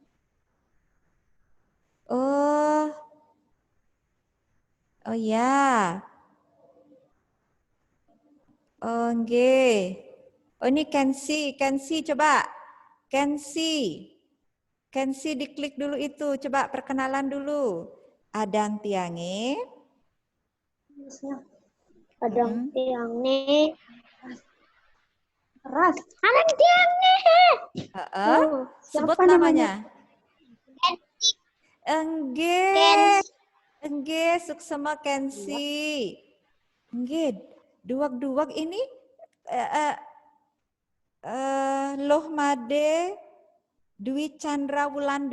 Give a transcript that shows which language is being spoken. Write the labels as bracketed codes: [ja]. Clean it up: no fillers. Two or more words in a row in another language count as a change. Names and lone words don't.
[id] Oh ya. Oh nggih. Oh ini Kensi coba. Kensi diklik dulu itu. Coba perkenalan dulu. [ban] Adan tiange. Adan tiange. Ras. Adan tiange. [id] Sebut namanya. Enggak, suksema Kensi. Enggak, duak-duak ini Loh Made Dwi Chandra Wulandari.